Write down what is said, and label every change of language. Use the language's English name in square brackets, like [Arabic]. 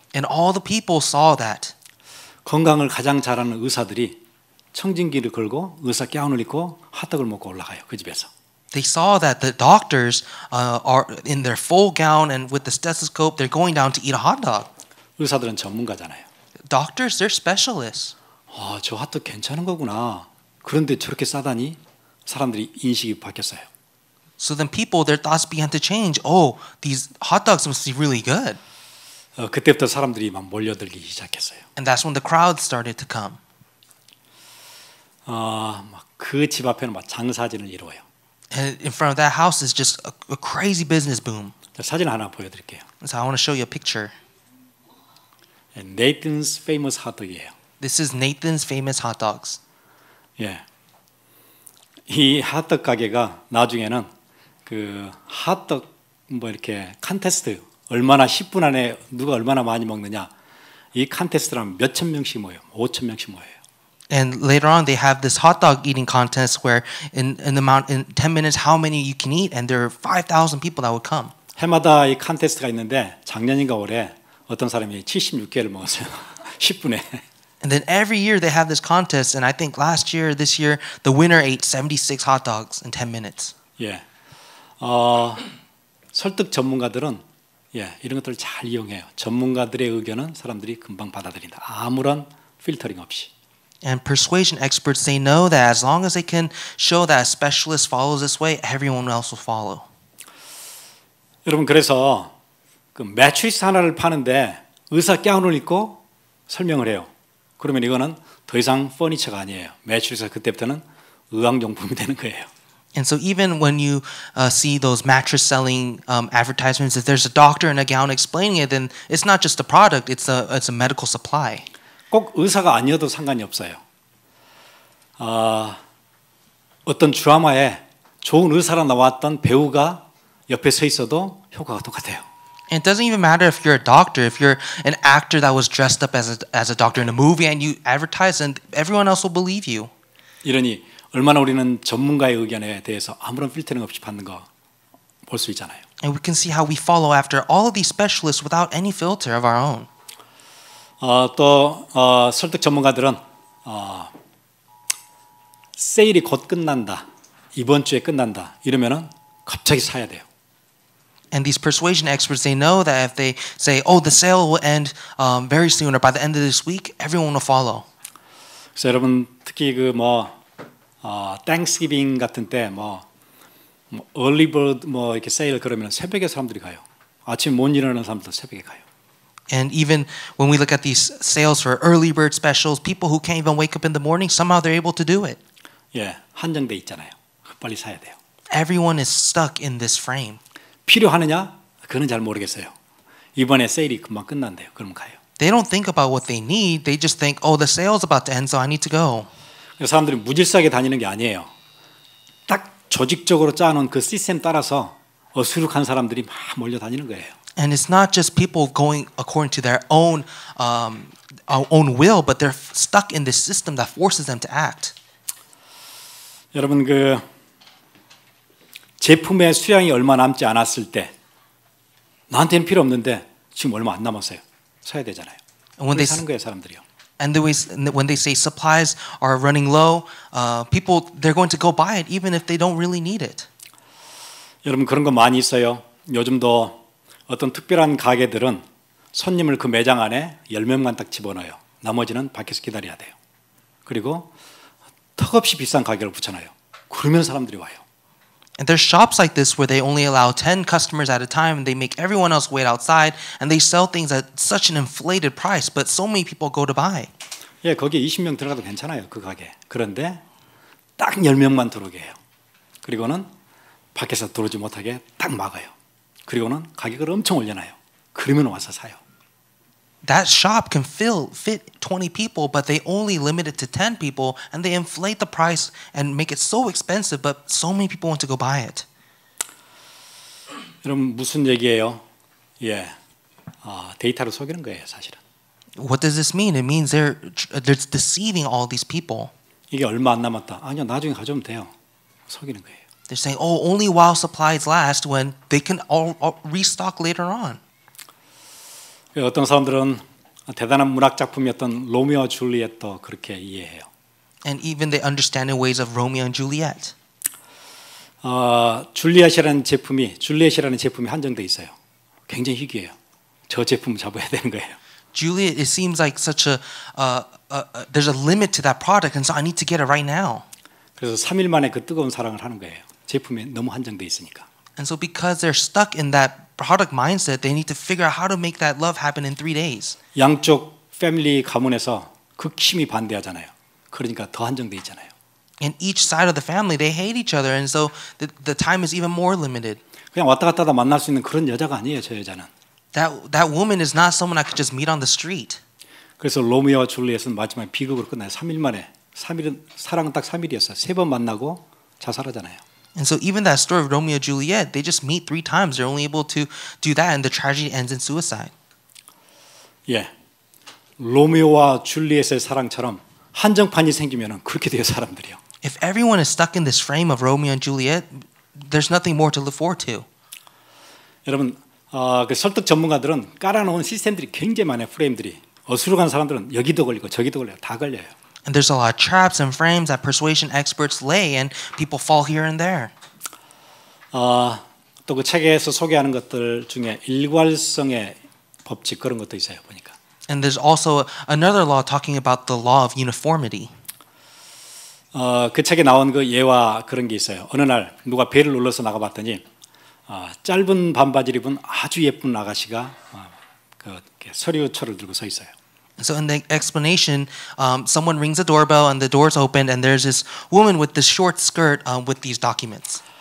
[English] And all the people saw that. [Korean] 건강을 가장 잘하는 의사들이 청진기를 걸고 의사 가운을 입고 핫도그를 먹고 올라가요. 그 집에서. [English] They saw that the doctors are in their full gown and with the stethoscope, they're going down to eat a hot dog. [Korean] 의사들은 전문가잖아요. [English] Doctors, they're specialists. [Korean] 저 핫도그 괜찮은 거구나. 그런데 저렇게 싸다니 사람들이 인식이 바뀌었어요. [English] So then people, their thoughts began to change. Oh, these hot dogs must be really good. [Korean] 그때부터 사람들이 막 몰려들기 시작했어요. [English] And that's when the crowd started to come. [Korean] 막 그 집 앞에는 막 장사진을 이루어요. [English] And in front of that house is just a crazy business boom. [Korean] 자, 사진 하나 보여드릴게요. [English] So I want to show you a picture. [Korean] Nathan's Famous Hotdog이에요. [English] This is Nathan's Famous Hot Dogs. [Korean] 예, 이 핫떡 가게가 나중에는 그 핫떡 뭐 이렇게 컨테스트 얼마나 10분 안에 누가 얼마나 많이 먹느냐 이 컨테스트라면 몇천 명씩 모여요. 5천 명씩 모여요. [English] And later on, they have this hot dog eating contest where in 10 minutes, how many you can eat, and there are 5,000 people that would come. [Korean] 해마다 이 컨테스트가 있는데 작년인가 올해 어떤 사람이 76개를 먹었어요. 10분에. [English] And then every year they have this contest, and I think this year, the winner ate 76 hot dogs in 10 minutes. [Korean] 예, 설득 전문가들은 이런 것들을 잘 이용해요. 전문가들의 의견은 사람들이 금방 받아들인다. 아무런 필터링 없이. [English] And persuasion experts, they know that as long as they can show that a specialist follows this way, everyone else will follow. [Korean] 여러분 그래서 그 매트리스 하나를 파는데 의사 가운을 입고 설명을 해요. 그러면 이거는 더 이상 퍼니처가 아니에요. 매트리스가 그때부터는 의학용품이 되는 거예요. [English] And so even when you see those mattress selling advertisements, if there's a doctor in a gown explaining it, then it's not just a product; it's a medical supply. [Korean] 꼭 의사가 아니어도 상관이 없어요. 어떤 드라마에 좋은 의사로 나왔던 배우가 옆에 서 있어도 효과가 똑같아요. [English] And it doesn't even matter if you're a doctor, if you're an actor that was dressed up as a doctor in a movie and you advertise, and everyone else will believe you. [Korean] 이러니 얼마나 우리는 전문가의 의견에 대해서 아무런 필터링 없이 받는 거 볼 수 있잖아요. [English] And we can see how we follow after all of these specialists without any filter of our own. [Korean] 또 설득 전문가들은 세일이 곧 끝난다. 이번 주에 끝난다. 이러면은 갑자기 사야 돼요. [English] And these persuasion experts, they know that if they say, "Oh, the sale will end very soon," or by the end of this week, everyone will follow. [Korean] 그래서 여러분 특히 땡스기빙 같은 때 early bird 이렇게 세일 그러면 새벽에 사람들이 가요. 아침 못 일어나는 사람들 새벽에 가요. [English] And even when we look at these sales for early bird specials, people who can't even wake up in the morning, somehow they're able to do it. [Korean] 예, 한정돼 있잖아요. 빨리 사야 돼요. [English] Everyone is stuck in this frame. [Korean] 필요하느냐? 그건 잘 모르겠어요. 이번에 세일이 금방 끝난대요. 그럼 가요. [English] They don't think about what they need. They just think, "Oh, the sale's about to end, so I need to go." [Korean] 사람들이 무질서하게 다니는 게 아니에요. 딱 조직적으로 짜놓은 그 시스템 따라서 어수룩한 사람들이 막 몰려 다니는 거예요. [English] And it's not just people going according to their own will, but they're stuck in this system that forces them to act. [Korean] 여러분 그 제품의 수량이 얼마 남지 않았을 때 나한테는 필요 없는데 지금 얼마 안 남았어요. 사야 되잖아요. 그렇게 사는 거예요, 사람들이요. [English] And when they say supplies are running low, people they're going to go buy it even if they don't really need it. [Korean] 여러분 그런 거 많이 있어요. 요즘도 어떤 특별한 가게들은 손님을 그 매장 안에 10명만 딱 집어넣어요. 나머지는 밖에서 기다려야 돼요. 그리고 턱없이 비싼 가격을 붙여놔요. 그러면 사람들이 와요. [English] And there's shops like this where they only allow 10 customers at a time and they make everyone else wait outside and they sell things at such an inflated price, but so many people go to buy. [Korean] 예, 거기에 20명 들어가도 괜찮아요. 그 가게. 그런데 딱 10명만 들어오게 해요. 그리고는 밖에서 들어오지 못하게 딱 막아요. 그리고는 가격을 엄청 올려놔요. 그러면 와서 사요. [English] That shop can fit 20 people, but they only limit it to 10 people, and they inflate the price and make it so expensive, but so many people want to go buy it. [Korean] 여러분 무슨 얘기예요? 예, 데이터로 속이는 거예요, 사실은. [English] What does this mean? It means they're deceiving all these people. [Korean] 이게 얼마 안 남았다. 아니요, 나중에 가져오면 돼요. 속이는 거예요. [English] They're saying, "Oh, only while supplies last," when they can all restock later on. [Korean] 어떤 사람들은 대단한 문학 작품이었던 로미오와 줄리엣도 그렇게 이해해요. [English] And even they understand in ways of Romeo and Juliet. [Korean] 줄리엣이라는 제품이 한정돼 있어요. 굉장히 희귀해요. 저 제품 잡아야 되는 거예요. [English] Juliet, it seems like such there's a limit to that product, and so I need to get it right now. [Korean] 그래서 3일 만에 그 뜨거운 사랑을 하는 거예요. 제품이 너무 한정돼 있으니까. [English] And so because they're stuck in that product mindset, they need to figure out how to make that love happen in 3 days. [Korean] 양쪽 패밀리 가문에서 극심히 반대하잖아요. 그러니까 더 한정돼 있잖아요. [English] In each side of the family, they hate each other, and so the time is even more limited. [Korean] 그냥 왔다 갔다 하다 만날 수 있는 그런 여자가 아니에요, 저 여자는. [English] That woman is not someone I could just meet on the street. [Korean] 그래서 로미오와 줄리엣은 마지막에 비극으로 끝나요. 3일 만에. 3일은 사랑은 딱 3일이었어요. 3번 만나고 자살하잖아요. [English] And so even that story of Romeo and Juliet, they just meet 3 times. They're only able to do that, and the tragedy ends in suicide. [Korean] 예, 로미오와 줄리엣의 사랑처럼 한정판이 생기면은 그렇게 돼요, 사람들이요. [English] If everyone is stuck in this frame of Romeo and Juliet, there's nothing more to look forward to. [Korean] 여러분, 그 설득 전문가들은 깔아놓은 시스템들이 굉장히 많아요. 프레임들이. 어수룩한 사람들은 여기도 걸리고 저기도 걸려요. 다 걸려요. [English] And there's a lot of traps and frames that persuasion experts lay, and people fall here and there. [Korean] 또 그 책에서 소개하는 것들 중에 일괄성의 법칙 그런 것도 있어요. 보니까. [English] And there's also another law talking about the law of uniformity. [Korean] 그 책에 나온 그 예와 그런 게 있어요. 어느 날 누가 배를 눌러서 나가봤더니 짧은 반바지를 입은 아주 예쁜 아가씨가 그 서류초를 들고 서 있어요. [English] So in the explanation, someone rings the doorbell and the door's opened, and there's this woman with this short skirt with these documents.